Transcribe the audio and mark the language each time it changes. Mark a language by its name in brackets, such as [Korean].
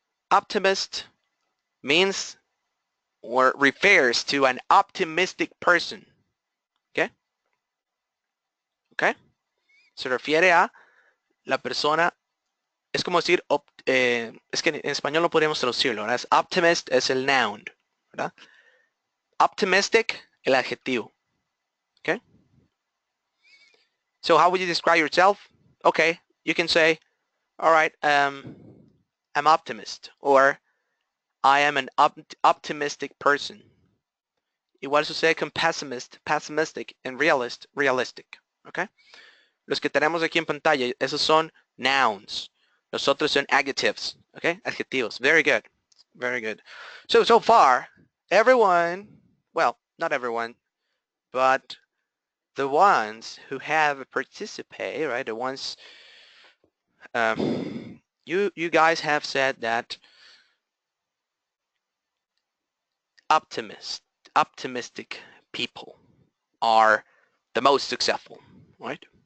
[English] Optimist means or refers to an optimistic person, ¿Ok? ¿Ok? [Spanish] Se refiere a la persona, es como decir, es que en español no podríamos traducirlo, ¿verdad? Optimist es el noun, ¿verdad? Optimistic, el adjetivo. ¿Ok? [English] So how would you describe yourself? Okay, you can say, all right, I'm optimist, or I am an optimistic person. [Spanish] Igual sucede con pessimist, pessimistic, and realist, realistic. Okay? Los que tenemos aquí en pantalla, esos son nouns. Los otros son [English] adjectives. Okay? [Spanish] Adjetivos. [English] Very good. Very good. So far, everyone, well, not everyone, but the ones who have participated, right? The ones you guys have said that optimistic people are the most successful, right?